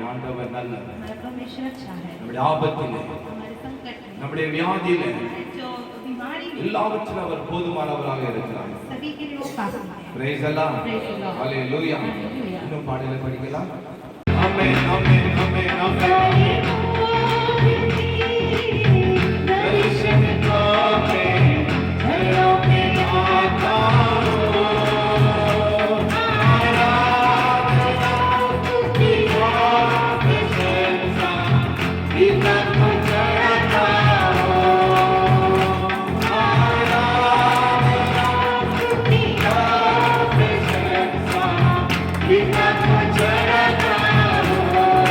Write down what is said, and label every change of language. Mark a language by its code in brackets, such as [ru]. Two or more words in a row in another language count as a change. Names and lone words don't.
[ta] ஆண்டவர் நல்லவர். [hi] हमारा परमेश्वर अच्छा है. [ta] நம்முடைய ஆபத்திலே, [hi] हमारे संकट में, [ta] நம்முடைய வியாதியிலே, [hi] जो बीमारी में, [ta] எல்லாவற்றிலும் அவர் போதுமானவராக இருக்கிறார். [hi] सभी के लिए वो काफी है. [en] Praise the Lord. Praise the Lord. Hallelujah. Hallelujah. [ta] இன்னும் பாடலை படிக்கலாம். ஆமென், ஆமென், ஆமென், ஆமென். [hi] दर्शन पावे घरों में आता हूँ, आराधना स्तुति और प्रशंसा पिता को चढ़ाता हूँ, आराधना स्तुति और प्रशंसा पिता को चढ़ाता हूँ,